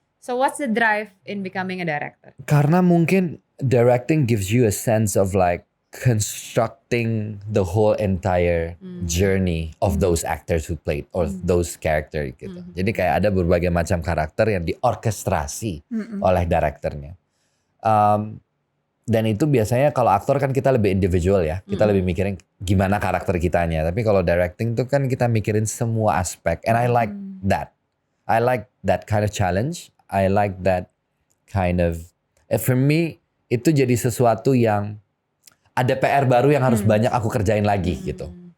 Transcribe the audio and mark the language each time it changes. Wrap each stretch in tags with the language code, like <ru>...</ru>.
<en>So what's the drive in becoming a director?</en> <id>Karena mungkin</id> <en>directing gives you a sense of like constructing the whole entire journey of those actors who played or those character</en> <id>gitu. Jadi kayak ada berbagai macam karakter yang diorkestrasi oleh direkturnya. Dan itu biasanya kalau aktor kan kita lebih individual ya. Kita lebih mikirin gimana karakter kitanya. Tapi kalau directing tuh kan kita mikirin semua aspek.</id> <en>And I like that. I like that kind of challenge. I like that kind of, for me</en> <id>itu jadi sesuatu yang ada PR baru yang harus banyak aku kerjain lagi gitu.</id>